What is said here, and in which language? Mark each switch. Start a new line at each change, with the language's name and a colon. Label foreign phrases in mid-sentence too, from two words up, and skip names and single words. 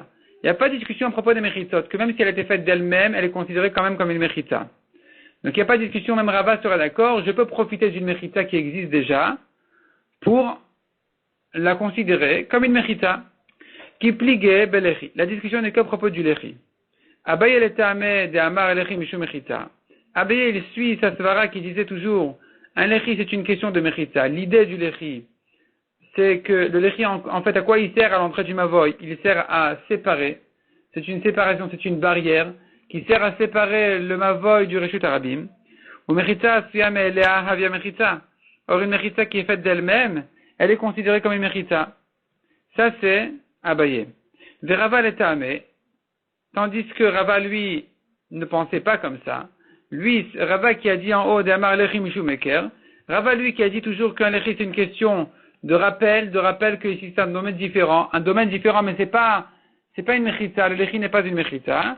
French: Il n'y a pas de discussion à propos des mechitzot, que même si elle a été faite d'elle-même, elle est considérée quand même comme une mechitza. Donc il n'y a pas de discussion, même Rava sera d'accord, je peux profiter d'une mechitza qui existe déjà pour la considérer comme une mechitza.
Aramaic: Qui pligé belechi.
French: La discussion n'est qu'à propos du lechi.
Aramaic: Abaye le ta'ameh de amar lechi mishum mechitza.
French: Abaye il suit
Aramaic: sa svara
French: qui disait toujours un lechi c'est une question de mechitza. L'idée du lechi c'est que le lechi en fait à quoi il sert à l'entrée du mavoy? Il sert à séparer. C'est une séparation, c'est une barrière qui sert à séparer le mavoy du
Hebrew: רשות הרבים.
Aramaic: Ou mechitza siyam elea havia mechitza.
French: Or une mechitza qui est faite d'elle-même, elle est considérée comme une mechitza. Ça c'est Abaye.
Aramaic: רבא לטעמיה.
French: Tandis que Rava, lui, ne pensait pas comme ça. Lui, Rava qui a dit en haut
Aramaic: דאמר לחי משום מקף,
French: Rava, lui, qui a dit toujours qu'un Lechi, c'est une question de rappel que ici, c'est un domaine différent, mais c'est pas une Mechitza, le Lechi n'est pas une Mechitza.